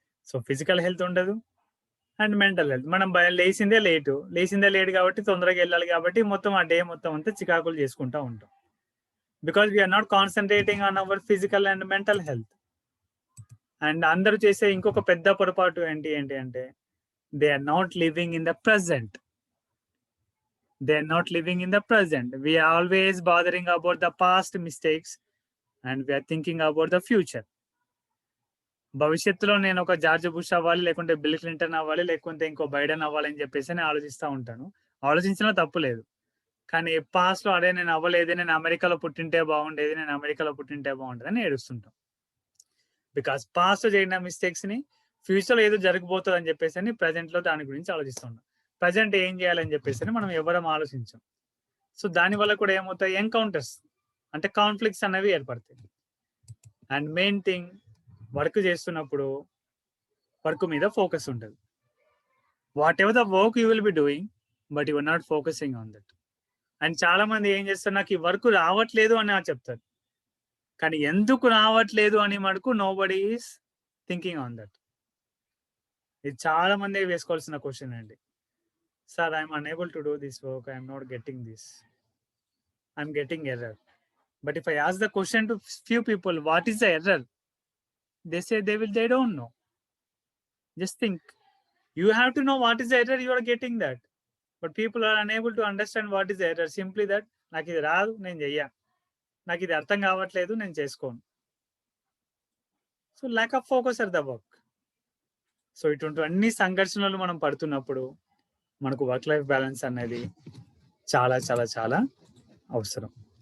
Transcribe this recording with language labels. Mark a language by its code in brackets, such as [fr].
[te] So physical health ఉండదు. And mental health. మనం లేసిందే late కాబట్టి తొందరగా వెళ్ళాలి కాబట్టి మొత్తం ఆ డే మొత్తం అంతా చికాకులు చేసుకుంటా ఉంటాం. [en] Because we are not concentrating on our physical and mental health. [te] And అందరూ చేసే ఇంకొక పెద్ద పొరపాటు ఏంటి అంటే [en] They are not living in the present. They are not living in the present. We are always bothering about the past mistakes and we are thinking about the future. [te] భవిష్యత్తులో నేను ఒక జార్జ్ బుష్ అవ్వాలి, లేకుంటే bill Clinton అవ్వాలి, లేకుంటే ఇంకో Biden అవ్వాలి అని చెప్పేసి నేను ఆలోచిస్తూ ఉంటాను. ఆలోచించినా తప్పు లేదు. కానీ పాస్ట్ లో అదే నేను అవ్వలేదు, నేను అమెరికాలో పుట్టింటే బాగుండేది, నేను అమెరికాలో పుట్టింటే బాగుండేది అని ఏడుస్తుంటాం. బికాస్ పాస్ట్ జరిగిన మిస్టేక్స్ ని ఫ్యూచర్ లో ఏదో జరగబోతుంది అని చెప్పేసి ప్రజెంట్ లో దాని గురించి ఆలోచిస్తుంటాం. ప్రజెంట్ ఏం చేయాలని చెప్పేసి మనం ఎవరం ఆలోచించాం. సో దాని వల్ల కూడా ఏమవుతాయి, ఎన్కౌంటర్స్ అంటే కాన్ఫ్లిక్ట్స్ అనేవి ఏర్పడతాయి. అండ్ మెయిన్ థింగ్, వర్క్ చేస్తున్నప్పుడు వర్క్ మీద ఫోకస్ ఉంటుంది. [en] Whatever the work you will be doing, but you are not focusing on that. [te] And చాలా మంది ఏం చేస్తారు, నాకు ఈ వర్క్ రావట్లేదు అని చెప్తారు. కానీ ఎందుకు రావట్లేదు అని మటుకు [en] Nobody is thinking on that. [te] ఇది చాలా మంది వేసుకోవాల్సిన క్వశ్చన్ అండి. [en] Sir I'm unable to do this work, I'm not getting this, I'm getting error. But if I ask the question to few people, what is the error? They say they don't know. Just think. You have to know what is the error you are getting that. But people are unable to understand what is the error. Simply that, [te] నాకు ఇది రాదు నేను చెయ్యా, నాకు ఇది అర్థం కావట్లేదు నేను చేసుకోను. [en] So lack of focus or the work. [te] So ఇటువంటి అన్ని సంఘర్షణలు మనం పడుతున్నప్పుడు మనకు వర్క్ లైఫ్ బ్యాలెన్స్ అనేది చాలా చాలా చాలా అవసరం.